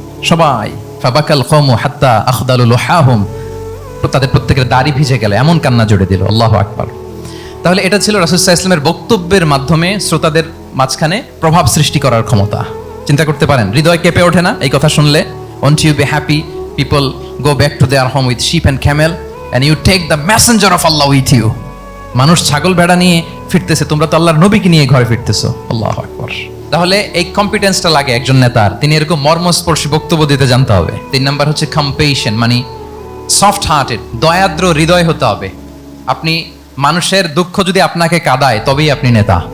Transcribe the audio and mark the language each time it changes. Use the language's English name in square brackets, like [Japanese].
[Bangla] সবাই [Arabic] ফাবাকাল কওমু হাত্তা আখদালু লুহাহুম, [Bangla] তাদের প্রত্যেকের দাড়ি ভিজে গেল, এমন কান্না জুড়ে দিল। আল্লাহু আকবার। তাহলে এটা ছিল রাসূল সাল্লাল্লাহু আলাইহি ওয়াসাল্লামের বক্তব্যের মাধ্যমে শ্রোতাদের মাঝখানে প্রভাব সৃষ্টি করার ক্ষমতা। চিন্তা করতে পারেন, হৃদয় কেঁপে ওঠে না এই কথা শুনলে? [English] Won't you be happy people go back to their home with sheep and camel, and you take the messenger of Allah with you? [Bangla] মানুষ ছাগল ভেড়া নিয়ে ফিরতেছে, তোমরা তো আল্লাহর নবীকে নিয়ে ঘরে ফিরতেছো। আল্লাহু আকবার। তাহলে এই কম্পিটেন্সটা লাগে একজন নেতার, তিনি এরকম মর্মস্পর্শী বক্তব্য দিতে জানতে হবে। 3 নাম্বার হচ্ছে কম্পেশন, মানে সফট হার্টেড, দয়াদ্র হৃদয় হতে হবে। আপনি মানুষের দুঃখ যদি আপনাকে কাঁদায়, তবেই আপনি নেতা।